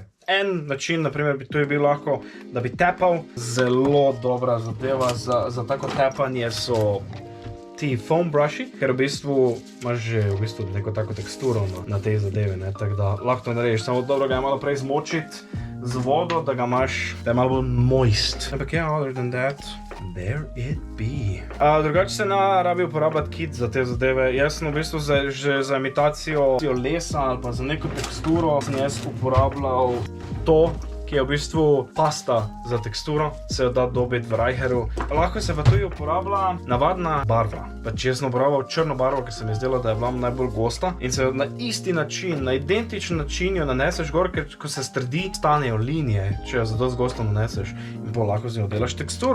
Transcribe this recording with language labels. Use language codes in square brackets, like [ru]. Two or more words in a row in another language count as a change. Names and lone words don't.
[sl] En način, naprimer, to je bil lahko, da bi tapal. Zelo dobra zadeva za tako tapanje so ti [en] foam brushi, [sl] ker v bistvu imaš že neko tako teksturo na tej zadeve, ne, tako da lahko to narediš. Samo dobro ga je malo prej zmočiti z vodo, da ga imaš, da je malo bolj moist. Ampak ja, [en] other than that, there it be. [sl] Drugače se rabi uporabljati kit za te zadeve. Jaz sem v bistvu že za imitacijo lesa ali pa za neko teksturo sem jaz uporabljal to, ki je v bistvu pasta za teksturo, se jo da dobiti v Reicherju. Lahko se pa tudi uporablja navadna barva. Pač jaz sem uporabljal črno barvo, ker se mi je zdelo, da je bila najbolj gosta in se jo na isti način, na identičen način jo naneseš gor, ker ko se strdi, stanejo linije, če jo zadosti gosto naneseš in pol lahko z njo delaš teksturo.